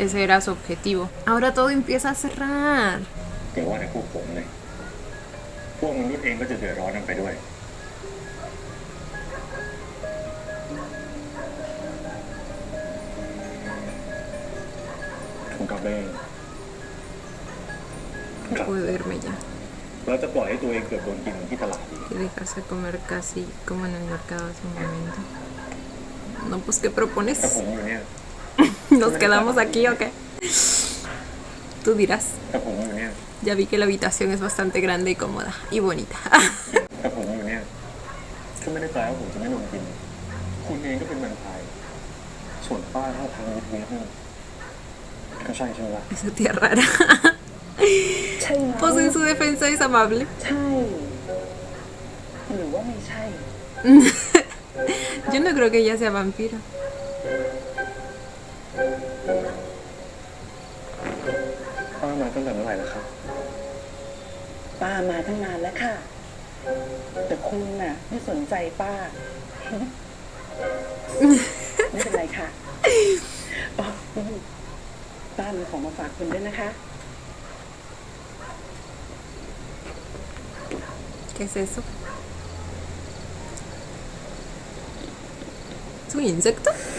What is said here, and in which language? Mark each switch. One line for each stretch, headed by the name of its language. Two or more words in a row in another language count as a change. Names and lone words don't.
Spanish: Ese era su objetivo. Ahora todo empieza a cerrar.
Thai: เดี๋ยวว่าแต่พวกผมเลยพวกมนุษย์เองก็จะเดือดร้อนกันไปด้วย ผมกลับเอง
Spanish: Puedo irme ya.
Thai: เราจะปล่อยให้ตัวเองเกือบโดนกินเหมือนที่ตลาดอีก
Spanish: Y dejarse comer casi como en el mercado hace un momento. No, pues ¿qué propones?
Thai: แต่ผมอยู่เนี่ย
Spanish: ¿Nos quedamos aquí o qué? Tú dirás.
Thai: แต่ผมอยู่เนี่ย
Spanish: Ya vi que la habitación es bastante grande y cómoda y bonita.
Thai: แต่ผมอยู่เนี่ยก็ไม่ได้แปลว่าผมจะไม่โดนกิน คุณเองก็เป็นแวมไพร์ส่วนป้าท่าทางวิทย์นี่ก็ใช่ใช่ไหมล่ะ
Spanish: Esa tía rara.
Thai: ใช่ไหม
Spanish: Pues en su defensa es amable.
Thai: ใช่ หรือว่าไม่ใช่
Spanish: Yo no creo que ella sea vampiro.
Thai: ป้ามาตั้งแต่เมื่อไหร่แล้วครับ ป้ามาตั้งนานแล้วค่ะ แต่คุณน่ะ ไม่สนใจป้า ไม่เป็นไรค่ะอ๋อป้ามีของมาฝากคุณด้วยนะคะ
Spanish: ¿Qué es eso? ¿Es un insecto?